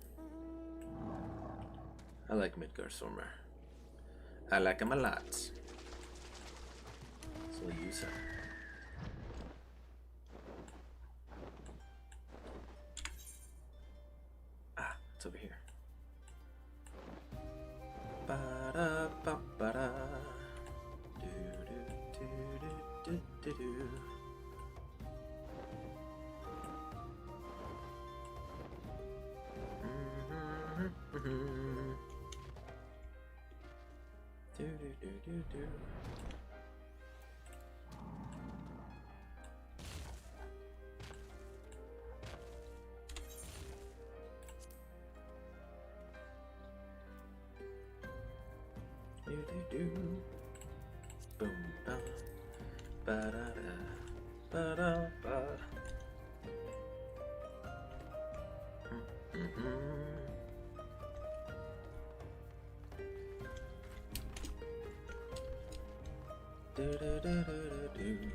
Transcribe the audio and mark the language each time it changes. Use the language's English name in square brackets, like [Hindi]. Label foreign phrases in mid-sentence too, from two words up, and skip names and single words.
[English] I like Midgardsormr. I like him a lot. So we'll use him. Ah, it's over here. Ba-da-ba-ba-da. Do-do-do-do-do-do-do. Do-do-do-do-do. Do-do-do. Boom, ba, ba-da-da, ba-da-ba. Do-do-do-do-do-do.